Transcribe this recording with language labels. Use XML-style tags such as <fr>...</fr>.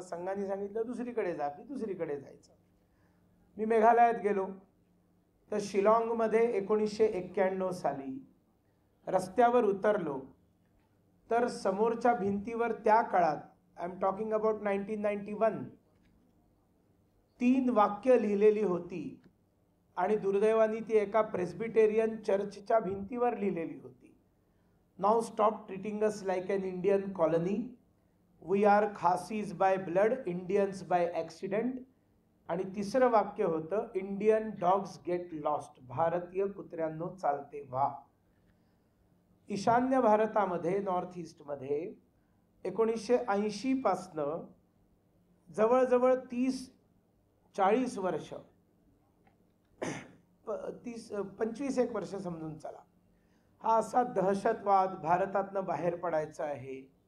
<mr>संघाने सांगितलं दुसरीकडे जा की दुसरीकडे जायचं. मी मेघालयात गेलो तर शिलाँगमध्ये 1991 साली रस्त्यावर उतरलो तर समोरच्या भिंतीवर त्या काळात,</mr> <en>I am talking about 1991,</en> <mr>3 वाक्य लिहिलेली होती आणि दुर्दैवाने ती एका प्रेस्बिटेरियन चर्चच्या भिंतीवर लिहिलेली होती.</mr> <en>Now stop treating us like an Indian colony. We are Khasis by blood, Indians by accident.</en> <mr>आणि तिसरं वाक्य होतं,</mr> <en>Indian dogs get lost.</en> <mr>भारतीय कुत्र्यांनो चालते व्हा. ईशान्य भारतामध्ये, नॉर्थ ईस्टमध्ये 1980 पासनं जवळजवळ 30-40 वर्ष, 25-एक वर्ष समजून चला, हा असा दहशतवाद भारतातनं बाहेर पडायचा आहे.</mr>